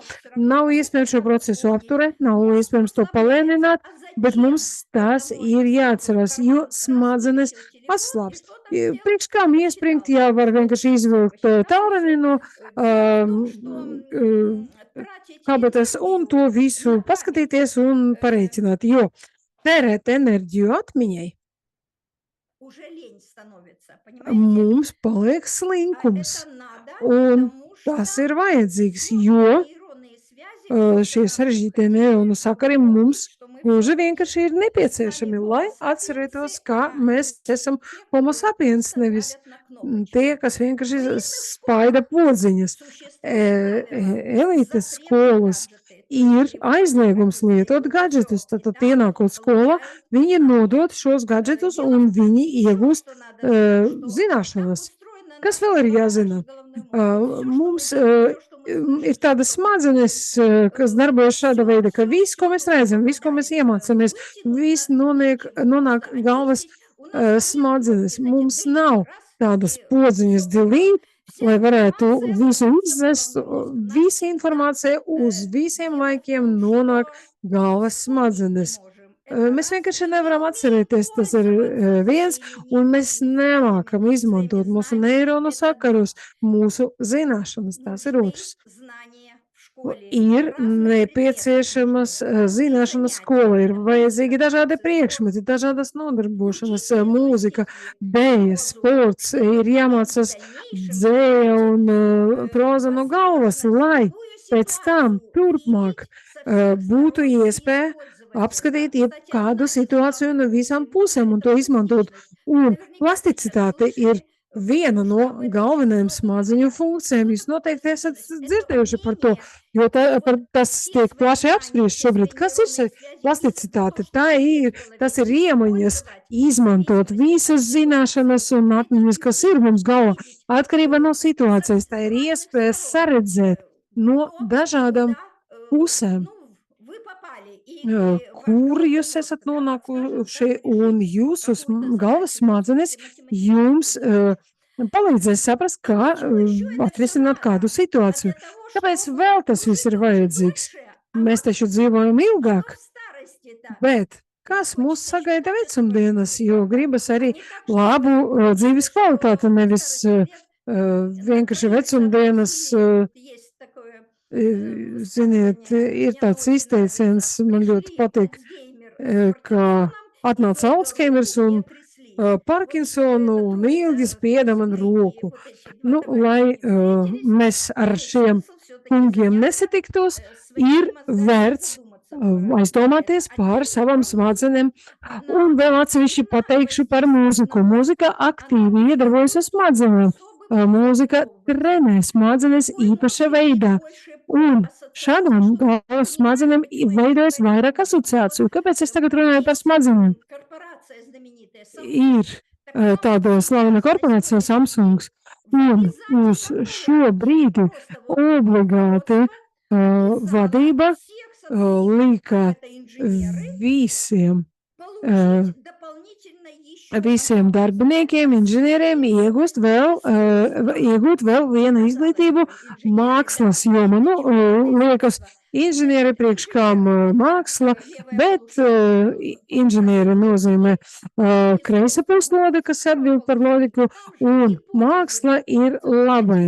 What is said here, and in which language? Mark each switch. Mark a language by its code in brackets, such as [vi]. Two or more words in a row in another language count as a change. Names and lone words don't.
[lv] Nav iespējams šo procesu apturēt, nav iespējams to palēnināt, bet mums tas ir jāatcerās, jo smadzenes atslābs. Priekš kā iespringt, jā, var vienkārši izvilkt taureni no kabatas un to visu paskatīties un pareiķināt, jo tērēt enerģiju atmiņai [ru] уже лень становится, понимаете? [lv] Mums paliek [ru] А это [lv] slinkums, [ru] надо, [lv] un [ru] потому что [lv] tas ir vajadzīgs, [ru] сложные [lv] jo [ru] нейронные связи просто [lv] šie sarežģītie [ru] такие [lv] neironu sakari [ru] огромные, [lv] mums [ru] что мы [lv] gluži [ru] все [lv] vienkārši ir [ru] с вами [lv] nepieciešami, lai homo atcerētos, sapiensi, ka [ru] а [lv] mēs [ru] есть [lv] esam [ru] те, [lv] homo [ru] которые [lv] sapiens, [ru] просто [lv] nevis [ru] давят на [lv] tie, [ru] кнопочки. [lv] kas vienkārši [ru] В элитных [lv] spaida [ru] школах [lv] podziņas. [ru] существует правило [lv] Elites [ru] запрет на [lv] skolas [ru] гаджеты. То [lv] ir [ru] есть ребенок [lv] aizliegums lietot [ru] обязательно [lv] gadgetus. [ru] все. И [lv] Tad, [ru] там [lv] ienākot skolā, [ru] получают [lv] viņi [ru] знания. [lv] nodod šos gadgetus [ru] Дело [lv] un viņi [ru] еще, [lv] iegūst [ru] что надо знать, что так [lv] zināšanas. [ru] устроена [lv] Kas [ru] наша [lv] vēl ir [ru] голова, наш [lv] jāzina? [ru] головной мозг. Вот все, что мы [lv] Mums [ru] видим, все, что мы [lv] ir [ru] слышим, все, [lv] tādas [ru] что мы [lv] smadzenes, kas darbojas šāda [ru] все, [lv] veida, ka [ru] все, [lv] viss, ko [ru] все [lv] mēs redzam, viss, ko mēs [ru] попадает. [lv] iemācāmies, [ru] Вытянуть [lv] viss [ru] нечего. [lv] nonāk [ru] Просто [lv] galvas [ru] очистить. У нас нет [lv] smadzenes. [ru] вот этих [lv] Mums [ru] delete. [lv] nav [ru] Раз, [lv] tādas [ru] и [lv] podziņas [ru] все попало. [lv] delete, [ru] Вся [lv] lai varētu [ru] информация [lv] visu [ru] ложится в [lv] izdzest, [ru] головной мозг. У нас [lv] visa [ru] всегда [lv] informācija uz visiem [ru] дело в [lv] laikiem [ru] том, [lv] nonāk [ru] что [lv] galvas [ru] вспомнить не [lv] smadzenes. [ru] можем. Это [lv] Mēs [ru] раз. [lv] vienkārši [ru] И не [lv] nevaram [ru] умеем [lv] atcerēties, tas ir [ru] пользоваться [lv] viens, [ru] своими [lv] un mēs [ru] нейронными [lv] nemākam [ru] связями, [lv] izmantot [ru] своими [lv] mūsu [ru] знаниями. [lv] neironu [ru] Это два. [lv] sakarus, mūsu zināšanas. Tas ir [ru] Нужны [lv] otrs. [ru] знания в школе, [lv] Ir [ru] разные предметы [lv] nepieciešamas [ru] нужны, разные [lv] zināšanas [ru] занятия. [lv] skola, ir [ru] Это [lv] vajadzīgi [ru] музыка, [lv] dažādi [ru] танцы, спорт. [lv] priekšmeti, dažādas nodarbošanas, [ru] Учить [lv] mūzika, [ru] стихи, [lv] dēļa, [ru] прозу, [lv] sports, ir [ru] чтобы в [lv] jāmācās [ru] дальнейшем [lv] dzēja [ru] иметь [lv] un proza no galvas, [ru] возможность [lv] lai [ru] любую [lv] pēc tam [ru] ситуацию [lv] turpmāk [ru] увидеть со всех [lv] būtu [ru] сторон и [lv] iespēja [ru] использовать это. [lv] apskatīt [ru] Кстати, [lv] jebkādu [ru] одна из [lv] situāciju no [ru] главных [lv] visām [ru] причин [lv] pusēm un [ru] это [lv] to izmantot. [ru] пластичность. Вы [lv] Un [ru] наверняка сейчас [lv] plasticitāte ir [ru] слышали, [lv] viena [ru] потому что [lv] no [ru] об этом [lv] galvenajām [ru] сейчас много [lv] smadziņu [ru] говорят. [lv] funkcijām. [ru] Что [lv] Jūs [ru] такое [lv] noteikti esat [ru] пластичность? Это [lv] dzirdējuši par to, [ru] умение [lv] jo [ru] вот [lv] tas [ru] все [lv] tiek [ru] свои [lv] plaši [ru] знания, [lv] apspriests [ru] все свои [lv] šobrīd. Kas ir [ru] нейронные связи [lv] plasticitāte? Tā [ru] есть [lv] ir, [ru] в голове, [lv] tas ir iemaņas [ru] использовать в [lv] izmantot [ru] зависимости от [lv] visas zināšanas [ru] ситуации. [lv] un [ru] Это [lv] atmiņas, kas ir mums galvā, [ru] увидеть [lv] atkarībā no situācijas. Tā ir [ru] с разных [lv] iespēja [ru] сторон [lv] saredzēt no [ru] то, [lv] dažādām [ru] куда [lv] pusēm. [ru] ну, вы попали, или ваш [lv] Kur [ru] головной [lv] jūs [ru] мозг, [lv] esat [ru] да, подскажет, [lv] nonākuši, [ru] как [lv] un [ru] решить [lv] jūsu [ru] какую-то [lv] galvas [ru] задачу, [lv] smadzenes [ru] допустим, [lv] jums [ru] математическую. [lv] palīdzēs saprast, [ru] И [lv] kā [ru] почему еще это все [lv] atrisināt kādu [ru] надо? А [lv] situāciju. [ru] для того, [lv] Kāpēc [ru] чтобы [lv] vēl tas viss ir [ru] прожить уже [lv] vajadzīgs? [ru] дольше, а [lv] Mēs [ru] вот [lv] taču dzīvojam [ru] что [lv] ilgāk, [ru] в старости-то? [lv] bet [ru] Нам [lv] kas mūs [ru] хочется [lv] sagaida [ru] считать это прожить, [lv] vecumdienas, jo [ru] правда? [lv] gribas [ru] А [lv] arī [ru] не так, [lv] labu [ru] чтобы где-то [lv] dzīves kvalitāti, [ru] еще на [lv] nevis [ru] старости лет [lv] vienkārši [ru] натвориться [lv] vecumdienas. [ru] насилие. Вот есть такое [lv] Ziniet, [ru] высказывание, [lv] ir [ru] мне оно [lv] tāds [ru] очень [lv] izteiciens, [ru] нравится. [lv] man ļoti [ru] Пришли [lv] patīk, [ru] Альцгеймер с [lv] ka [ru] Паркинсоном и [lv] atnāca [ru] долго [lv] Alzheimers [ru] руку [lv] un [ru] не трясли. Вот чтобы [lv] Parkinsonu [ru] это [lv] un [ru] тоже [lv] ilgi spieda man [ru] взрослые [lv] roku. [ru] вот эти два [lv] Nu, lai [ru] товарища встретились, [lv] mēs ar [ru] имеет [lv] šiem [ru] смысл все-таки [lv] kungiem [ru] заняться [lv] nesatiktos, [ru] своими [lv] ir [ru] мозгами и [lv] vērts [ru] задуматься про это. [lv] aizdomāties [ru] А [lv] par [ru] теперь [lv] savām [ru] про музыку. [lv] smadzenēm. Un [ru] Нам [lv] vēl atsevišķi [ru] нужно [lv] pateikšu par [ru] воздействовать на [lv] mūziku. [ru] мозг. [lv] Mūzika [ru] Она [lv] aktīvi iedarbojas uz smadzenēm. [ru] особым [lv] Mūzika [ru] образом. [lv] trenē smadzenes [ru] Вы [lv] īpaša [ru] можете иметь [lv] veidā. [ru] больше [lv] Un [ru] ассоциаций, [lv] šādām [ru] что [lv] galvas smadzenēm [ru] понимаете, почему я [lv] veidojas [ru] говорю [lv] vairāk [ru] про мозг. [lv] asociāciju. Kāpēc es tagad [ru] Вот [lv] runāju par [ru] есть [lv] smadzenēm? [ru] корпорация знаменитая [lv] Ir [ru] Samsung. Так вот, [lv] tāda slavena [ru] сейчас, на [lv] korporācija [ru] сегодняшний день, [lv] Samsungs, [ru] в [lv] un [ru] обязательном [lv] uz šo [ru] порядке [lv] brīdi [ru] просто вот [lv] obligāti [ru] руководство обязало [lv] vadība [ru] всех сотрудников, [lv] lika [ru] а это инженеры, [lv] visiem [ru] получить дополнительно еще [lv] visiem [ru] одно [lv] darbiniekiem, [ru] образование [lv] inženieriem iegūt vēl vienu izglītību mākslas jomā. Nu, liekas, inženieri priekš kam māksla, bet inženieri nozīmē kreisa puslode, kas atbild par loģiku, un māksla ir labajā.